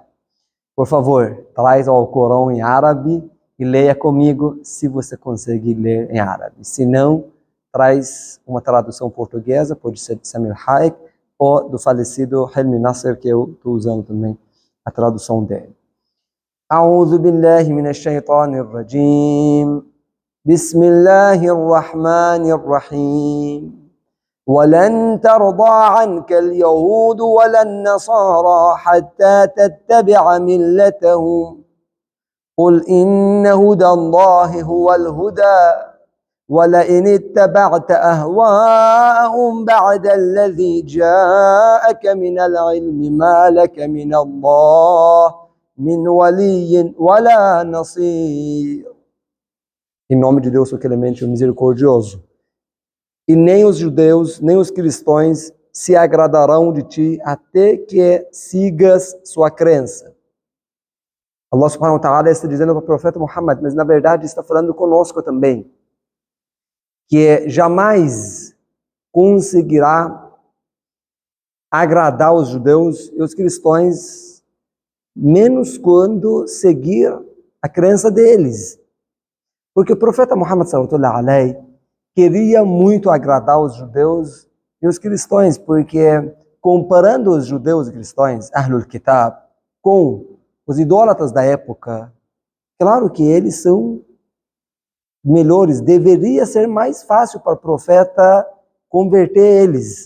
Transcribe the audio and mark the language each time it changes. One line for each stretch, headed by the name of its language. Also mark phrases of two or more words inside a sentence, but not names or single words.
Portuguese: Por favor, traz o Alcorão em árabe e leia comigo se você conseguir ler em árabe. Se não, traz uma tradução portuguesa, pode ser de Samir Hayek, ou do falecido Helmi Nasser, que eu estou usando também a tradução dele.
Arabic: أعوذ بالله من الشيطان الرجيم. بسم الله الرحمن الرحيم. ولن ترضى عنك اليهود ولا النصارى حتى تتبع ملتهم قل إن هدى الله هو الهدى وَلَئِنِ اتَّبَعْتَ أَهْوَاءَهُمْ بَعْدَ الَّذِي جَاءَكَ مِنَ الْعِلْمِ مَا لَكَ مِنَ اللَّهِ مِنْ وَلِيٍّ وَلَا نَصِيرٍ.
Portuguese: Em nome de Deus, o clemente, o misericordioso. E nem os judeus, nem os cristãos se agradarão de ti até que sigas sua crença. Allah
Arabic: سبحانه وتعالى
Portuguese: está dizendo para o profeta Muhammad, mas na verdade está falando conosco também, que jamais conseguirá agradar os judeus e os cristãos, menos quando seguir a crença deles. Porque o profeta Muhammad
Arabic: صلى الله عليه
Portuguese: queria muito agradar os judeus e os cristãos, porque comparando os judeus e cristãos,
Arabic: أهل الكتاب,
Portuguese: com os idólatras da época, claro que eles são melhores, deveria ser mais fácil para o profeta converter eles.